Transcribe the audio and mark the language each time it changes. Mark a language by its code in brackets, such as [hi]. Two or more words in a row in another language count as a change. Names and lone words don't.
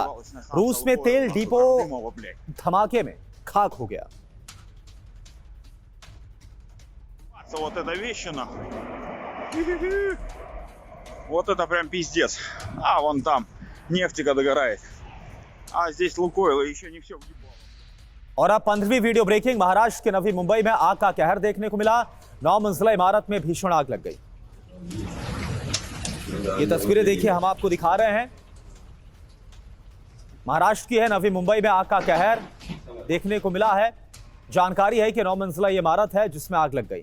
[hi] रूस में तेल डिपो धमाके में खाक हो गया। [ru] Вот эта вещь нахуй. Вот это прям пиздец. А вон там нефтика догорает. А здесь Лукойл, и еще не все. [hi] और अब 15वीं वीडियो ब्रेकिंग, महाराष्ट्र के नवी मुंबई में आग का कहर देखने को मिला। 9 मंजिला इमारत में भीषण आग लग गई। ये तस्वीरें देखिए हम आपको दिखा रहे हैं, महाराष्ट्र की है। नवी मुंबई में आग का कहर देखने को मिला है। जानकारी है कि 9 मंजिला ये इमारत है जिसमें आग लग गई।